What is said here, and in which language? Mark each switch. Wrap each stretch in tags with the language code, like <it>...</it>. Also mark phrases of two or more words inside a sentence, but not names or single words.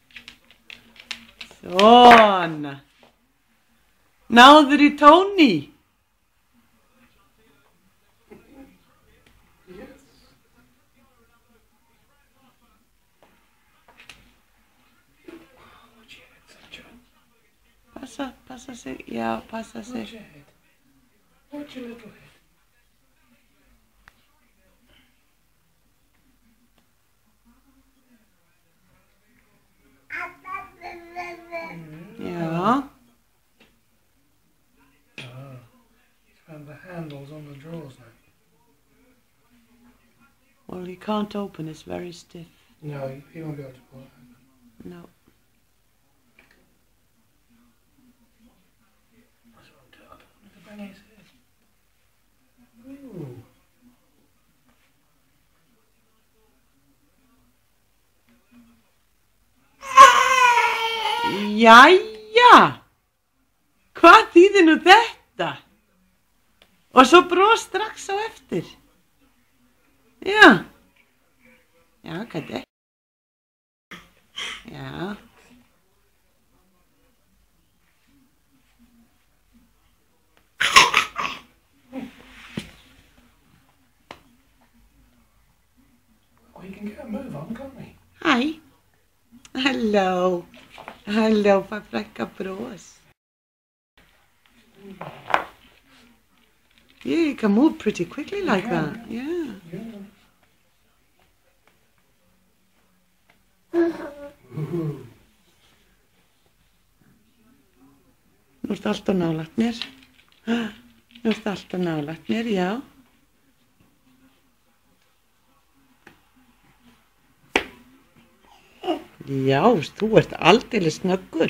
<is>Svona. Náður í Tony. Passa sig, já, passa sig.</is> <en>Watch your little head.</en> <is>Ja.</is> <en>He's found the handles on the drawers now. Well, he can't open, it's very stiff. No, he won't be able to pull it open. No. Look at Benny's head. Ooh.</en> <is>Jæja, hvað þýðir nú þetta? Og svo bros strax á eftir. Já, já, Katti. Já.</is> <en>We can get a move on, can't we? Hi. Hello. Hello, fräcka bros. Yeah, you can move pretty quickly like that. Yeah.</en> <is>Nú ertu alltaf nálægt mér. Nú ertu alltaf nálægt mér, já. Já, þú ert aldeilis snöggur.</is>